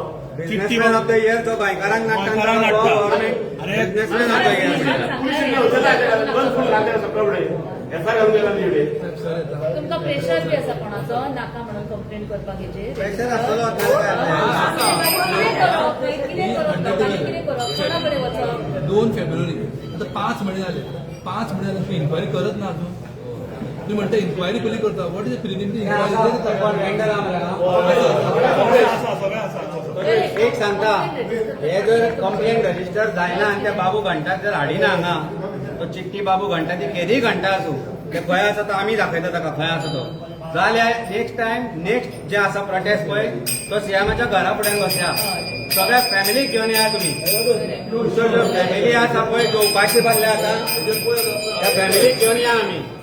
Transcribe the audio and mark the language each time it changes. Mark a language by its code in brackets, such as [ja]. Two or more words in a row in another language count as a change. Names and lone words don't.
[en] businessman of the year [kok] तो गोंयकारांक नाडटा गव्हर्नमेंट [en] businessman of the year [kok] तुमकां प्रेशर बी आसा कोणाचो नाका म्हणून कंप्लेंट करपाक हेचेर प्रेशर आसतलो कितें करप कोणा कडेन वचप 2 फेब्रुवारी आता 5 महिने झाले 5 महिने झाले तुम्ही इन्क्वायरी करत ना अजून तुम्ही म्हणता इन्क्वायरी पयली करता [en] what is preliminary [kok] एक सांगता हे जर कंप्लेंट रजिस्टर जायना आणि त्या बाबू घंटाक जर हाडिना हांगा तो चिट्टी बाबू घंटा ती केदी घंटा आसूं ते खंय आसा तो आमी दाखयता ताका खंय आसा तो जाल्यार नेक्स्ट जे आसा प्रोटेस्ट पळय तो सीएमाच्या घरा फुड्यान बसया सगळ्या फॅमिलीक घेवन या तुम्ही फॅमिली आसा पळय जो उपाशी बसले आसा त्या फॅमिलीक घेवन या आमी